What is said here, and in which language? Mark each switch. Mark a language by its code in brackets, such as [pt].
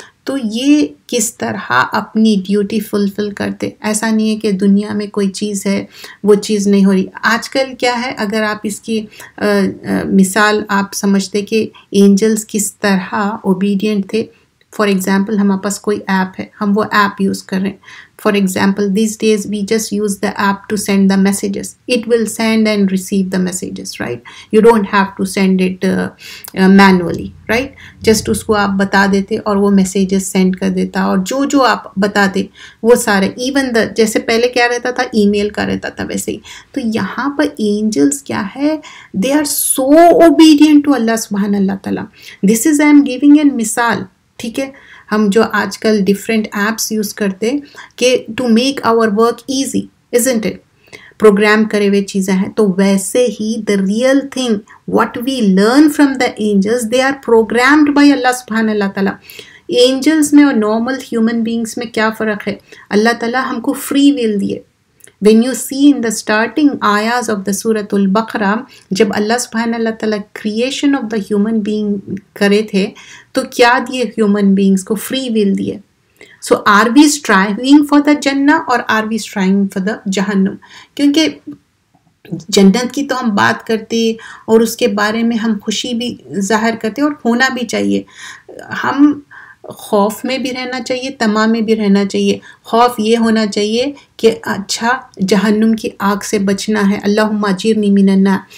[ur] تو یہ کس طرح اپنی ڈیوٹی فلفل کرتے. ایسا نہیں ہے کہ دنیا میں کوئی چیز ہے وہ چیز نہیں ہو رہی. آج کل کیا ہے، اگر آپ اس کی مثال آپ سمجھتے کہ اینجلس کس طرح اوبیڈینٹ تھے. [en] for example [ur] ہمارے پاس کوئی ایپ ہے، ہم وہ ایپ یوز کر رہے ہیں. [en] For example these days we just use the app to send the messages. It will send and receive the messages, right. You don't have to send it manually, right. [ur] Just اس کو آپ بتا دیتے اور وہ messages send کر دیتا. اور جو آپ بتاتے وہ سارے، ایون دا جیسے پہلے کیا رہتا تھا، ای میل کا رہتا تھا، ویسے ہی. تو یہاں پر اینجلس کیا ہے، [en] they are so obedient to [ur] اللہ سبحانہ اللہ تعالیٰ. [en] this is I am giving an [ur] مثال. ٹھیک ہے، ہم جو آج کل ڈفرینٹ ایپس یوز کرتے کہ [en] to make our work easy, isn't it, [ur] programme کرے ہوئے چیزیں ہیں. تو ویسے ہی [en] The real thing what we learn from the angels, they are programmed by Allah سبحانہ اللہ تعالیٰ. [ur] اینجلس میں اور نارمل ہیومن بینگس میں کیا فرق ہے؟ اللہ تعالیٰ ہم کو فری ول دیے. [en] When you see in the starting ayahs of the Surah Al-Baqarah, [ur] جب اللہ سبحانہ اللہ تعالیٰ [en] creation of the human being [ur] کرے تھے تو کیا دیے [en] human beings کو؟ free will دیے. So are we striving for the Jannah or are we striving for the Jahannam? [ur] کیونکہ جنت کی تو ہم بات کرتے اور اس کے بارے میں ہم خوشی بھی ظاہر کرتے اور ہونا بھی چاہیے. ہم خوف میں بھی رہنا چاہیے، طمع میں بھی رہنا چاہیے. خوف یہ ہونا چاہیے کہ اچھا جہنم کی آگ سے بچنا ہے، [ar] اللہم اجرنی من النار.